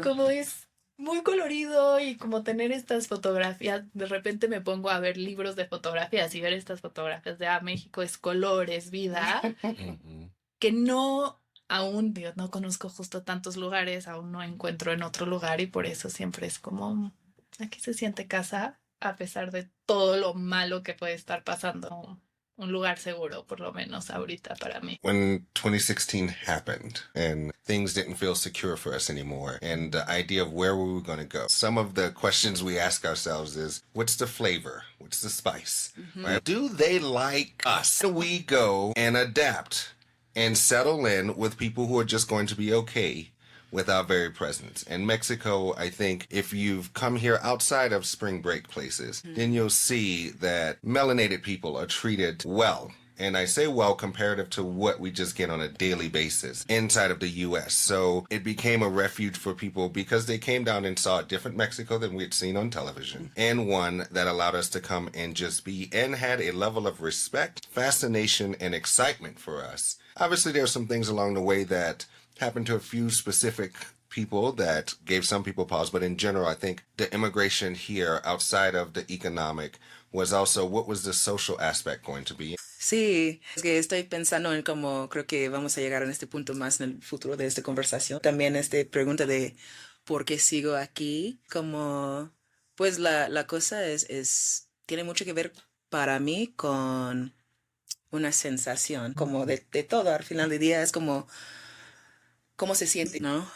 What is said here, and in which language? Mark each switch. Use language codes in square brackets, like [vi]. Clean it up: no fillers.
[es] como es muy colorido y como tener estas fotografías, de repente me pongo a ver libros de fotografías y ver estas fotografías de México es color, es vida, que no aún, digo, no conozco justo tantos lugares, aún no encuentro en otro lugar y por eso siempre es como, aquí se siente casa a pesar de todo lo malo que puede estar pasando. Un lugar seguro, por lo menos ahorita para mí. [en] When 2016 happened and things didn't feel secure for us anymore, and the idea of where we were going to go, some of the questions we ask ourselves is, what's the flavor? What's the spice? Right? Do they like us? Do we go and adapt and settle in with people who are just going to be okay with our very presence? In Mexico, I think if you've come here outside of spring break places, then you'll see that melanated people are treated well. And I say well comparative to what we just get on a daily basis inside of the U.S. So it became a refuge for people because they came down and saw a different Mexico than we had seen on television, and one that allowed us to come and just be and had a level of respect, fascination, and excitement for us. Obviously, there are some things along the way that happened to a few specific people that gave some people pause, but in general, I think the immigration here outside of the economic was also what was the social aspect going to be? [es] Sí, es que estoy pensando en cómo creo que vamos a llegar en este punto más en el futuro de esta conversación. También esta pregunta de por qué sigo aquí, como pues la cosa tiene mucho que ver para mí con una sensación, como de todo, al final del día es como cómo se siente, ¿no?